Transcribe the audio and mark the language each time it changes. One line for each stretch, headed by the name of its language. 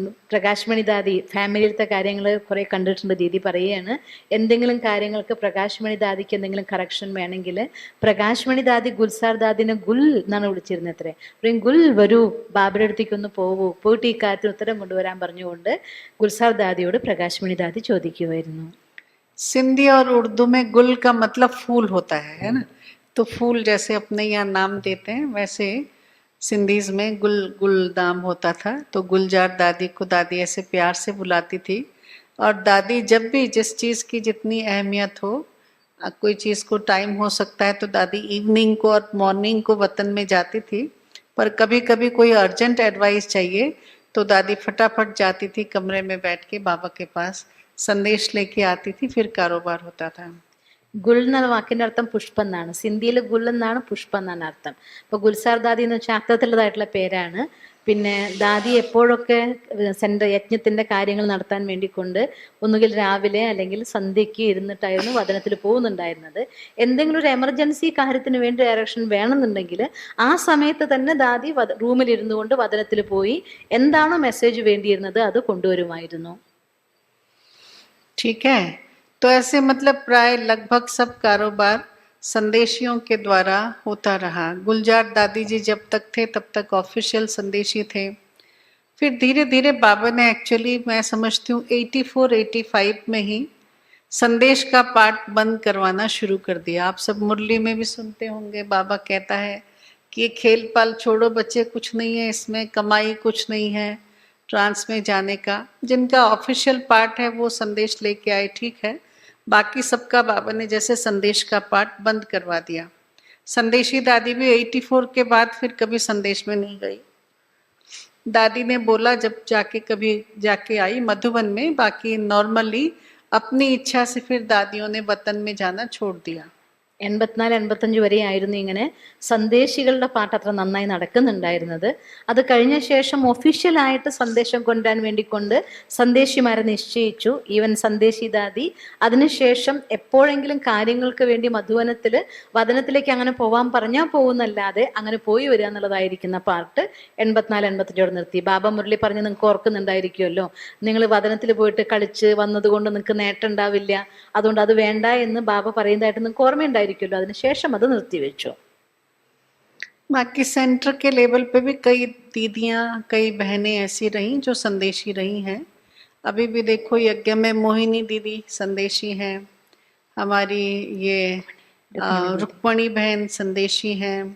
Malayalam: പ്രകാശ് മണി ദാദി ഫാമിലിയിലത്തെ കാര്യങ്ങൾ കുറേ കണ്ടിട്ടുണ്ട്. ദീദി പറയുകയാണ്, എന്തെങ്കിലും കാര്യങ്ങൾക്ക് പ്രകാശ് മണി ദാദിക്ക് എന്തെങ്കിലും കറക്ഷൻ വേണമെങ്കിൽ പ്രകാശ് മണി ദാദി ഗുൽസാർ ദാദിനെ ഗുൽ എന്നാണ് വിളിച്ചിരുന്നത്. അത്രേ പറയും, ഗുൽ വരൂ, ബാബയുടെ അടുത്തേക്ക് ഒന്ന് പോവൂ, പോയിട്ട് ഈ കാര്യത്തിന് ഉത്തരം കൊണ്ടുവരാൻ പറഞ്ഞുകൊണ്ട് ഗുൽസാർ ദാദിയോട് പ്രകാശ് മണി ദാദി ചോദിക്കുമായിരുന്നു.
Hindi: सिंधी और उर्दू में गुल का मतलब फूल होता है ना, तो फूल जैसे अपने यहाँ नाम देते हैं वैसे सिंधीज में गुल गुल नाम होता था। तो गुलजार दादी को दादी ऐसे प्यार से बुलाती थी। और दादी जब भी जिस चीज़ की जितनी अहमियत हो, कोई चीज़ को टाइम हो सकता है तो दादी इवनिंग को और मॉर्निंग को वतन में जाती थी। पर कभी कभी कोई अर्जेंट एडवाइस चाहिए तो दादी फटाफट जाती थी, कमरे में बैठ के बाबा के पास संदेश लेके आती थी, फिर कारोबार होता था।
Malayalam: ഗുൽ എന്ന വാക്കിന്റെ അർത്ഥം പുഷ്പം എന്നാണ്. സിന്ധിയിൽ ഗുൽ എന്നാണ് പുഷ്പം എന്നാണ് അർത്ഥം. അപ്പൊ ഗുൽസാർ ദാദി എന്ന് വെച്ചാൽ അർത്ഥത്തിലുള്ളതായിട്ടുള്ള പേരാണ്. പിന്നെ ദാദി എപ്പോഴൊക്കെ സെൻട്രൽ യജ്ഞത്തിന്റെ കാര്യങ്ങൾ നടത്താൻ വേണ്ടിക്കൊണ്ട് ഒന്നുകിൽ രാവിലെ അല്ലെങ്കിൽ സന്ധ്യയ്ക്ക് ഇരുന്നിട്ടായിരുന്നു വദനത്തിൽ പോകുന്നുണ്ടായിരുന്നത്. എന്തെങ്കിലും ഒരു എമർജൻസി കാര്യത്തിന് വേണ്ടി ഡയറക്ഷൻ വേണമെന്നുണ്ടെങ്കിൽ ആ സമയത്ത് തന്നെ ദാദി റൂമിൽ ഇരുന്നു കൊണ്ട് വദനത്തിൽ പോയി എന്താണോ മെസ്സേജ് വേണ്ടിയിരുന്നത് അത് കൊണ്ടുവരുമായിരുന്നു.
Hindi: ठीक है, तो ऐसे मतलब प्राय लगभग सब कारोबार संदेशियों के द्वारा होता रहा। गुलजार दादी जी जब तक थे तब तक ऑफिशियल संदेशी थे। फिर धीरे धीरे बाबा ने एक्चुअली मैं समझती हूँ 84-85 में ही संदेश का पाठ बंद करवाना शुरू कर दिया। आप सब मुरली में भी सुनते होंगे, बाबा कहता है कि ये खेल पाल छोड़ो बच्चे, कुछ नहीं है इसमें, कमाई कुछ नहीं है ट्रांस में जाने का। जिनका ऑफिशियल पार्ट है वो संदेश लेके आए, ठीक है, बाकी सबका बाबा ने जैसे संदेश का पाठ बंद करवा दिया। संदेशी दादी भी 84 के बाद फिर कभी संदेश में नहीं गई। दादी ने बोला जब जाके कभी जाके आई मधुबन में, बाकी नॉर्मली अपनी इच्छा से फिर दादियों ने वतन में जाना छोड़ दिया।
Malayalam: 84-85 വരെ ആയിരുന്നു ഇങ്ങനെ സന്ദേശികളുടെ പാട്ട് അത്ര നന്നായി നടക്കുന്നുണ്ടായിരുന്നത്. അത് കഴിഞ്ഞ ശേഷം ഒഫീഷ്യലായിട്ട് സന്ദേശം കൊണ്ടുവരാൻ വേണ്ടിക്കൊണ്ട് സന്ദേശിമാരെ നിശ്ചയിച്ചു. ഈവൻ സന്ദേശി ദാദി അതിനുശേഷം എപ്പോഴെങ്കിലും കാര്യങ്ങൾക്ക് വേണ്ടി വദനത്തിലേക്ക് അങ്ങനെ പോവാൻ പറഞ്ഞാൽ പോകുന്നല്ലാതെ അങ്ങനെ പോയി വരിക എന്നുള്ളതായിരിക്കുന്ന പാർട്ട് 84-85 നിർത്തി. ബാബ മുരളി പറഞ്ഞ് നിങ്ങൾക്ക് ഓർക്കുന്നുണ്ടായിരിക്കുമല്ലോ, നിങ്ങൾ വദനത്തിൽ പോയിട്ട് കളിച്ച് വന്നതുകൊണ്ട് നിങ്ങൾക്ക് നേട്ടം ഉണ്ടാവില്ല, അതുകൊണ്ട് അത് വേണ്ട എന്ന് ബാബ പറയുന്നതായിട്ട് നിങ്ങൾക്ക് ഓർമ്മയുണ്ടായിരിക്കും. അതിനുശേഷം അത് നിർത്തിവെച്ചു.
Hindi: बाकी सेंटर के लेवल पे भी कई दीदियाँ कई बहनें ऐसी रहीं जो संदेशी रही हैं। अभी भी देखो यज्ञ में मोहिनी दीदी संदेशी हैं, हमारी ये रुक्मणी बहन संदेशी हैं,